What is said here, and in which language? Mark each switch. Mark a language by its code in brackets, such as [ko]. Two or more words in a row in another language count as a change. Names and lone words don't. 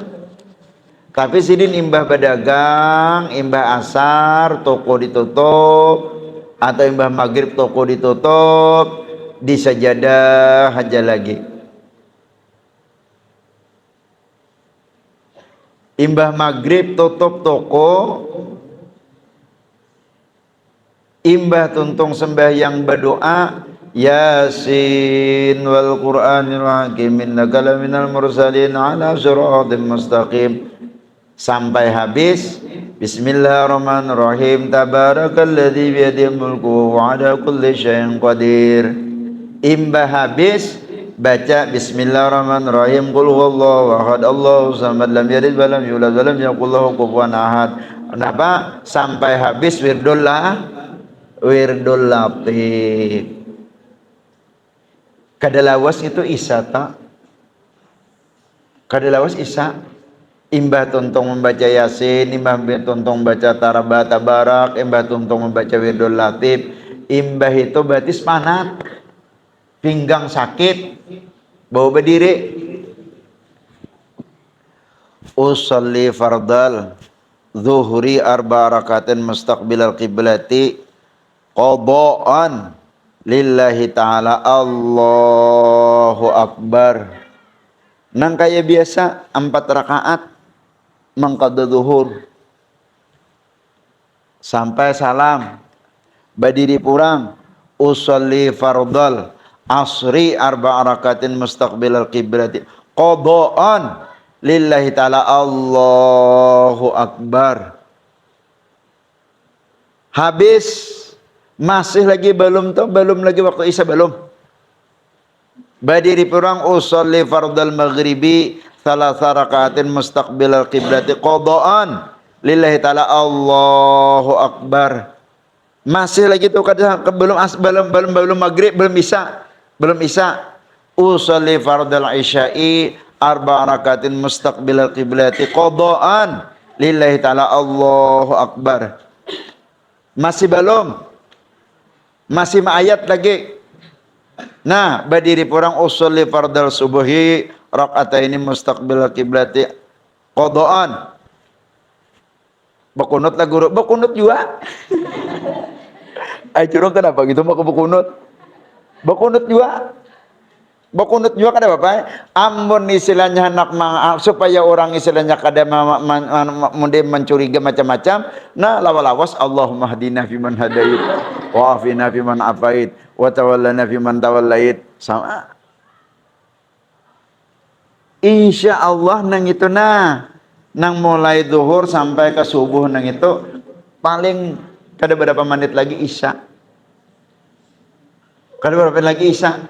[bjn] Tapi sidin imbah berdagang, imbah asar toko ditutup, atau imbah maghrib toko ditutup, di sajadah aja lagi. Imbah maghrib tutup toko, imbah tuntung sembahyang berdoa, [ar] يس والقرآن الحكيم إنك لمن المرسلين على صراط مستقيم, [bjn] sampai habis [ar] بسم الله الرحمن الرحيم تبارك الذي بيده الملك وعلى كل شيء قدير. [bjn] Imbah habis baca [ar] بسم الله الرحمن الرحيم قل هو الله أحد الله الصمد لم يلد ولم يولد ولم يكن له كفوا أحد. [bjn] Kenapa? Sampai habis wirdul latif. Kadalawas itu isa tak? Kadalawas isa. Imbah tuntung membaca Yasin, imbah tuntung membaca Tabarak, imbah tuntung membaca Wirdul Latif. Imbah itu berarti semangat, pinggang sakit, bau berdiri. [ar] أصلي فرض الظهر أربع ركعات مستقبل القبلة قضاء لله تعالى. الله أكبر. [bjn] Nang kaya biasa 4 rakaat mengqada zuhur sampai salam badiri purang. [ar] أصلي فرض العصر أربع ركعات مستقبل القبلة قضاء لله تعالى. الله أكبر. [bjn] Habis masih lagi belum lagi waktu isya belum. Badiri purang [ar] أصلي فرض المغرب ثلاث ركعات مستقبل القبلة قضاء لله تعالى. الله أكبر. [bjn] Masih lagi tuh belum maghrib, belum isya. [ar] أصلي فرض العشاء أربع ركعات مستقبل القبلة قضاء لله تعالى. الله أكبر. [bjn] Masih belum, masih ma'ayat lagi. Nah, berdiri purang [ar] أصلي فرض الصبح ركعتين مستقبل القبلة قضاء. [bjn] Bekunut lah guru, bekunut juga. Ay curang kenapa gitu mau ke bekunut? Bekunut juga. Bekunut juga kada apa? Amun istilahnya hendak supaya orang istilahnya kada mencuriga macam-macam. Nah, lawas [ar] اللهم اهدنا فيمن هديت وعافنا فيمن عافيت وتولنا فيمن توليت. Sama. إن شاء الله [bjn] nang itu nang mulai zuhur sampai ke subuh nang itu paling kada berapa menit lagi isya. Kada berapa menit lagi isya.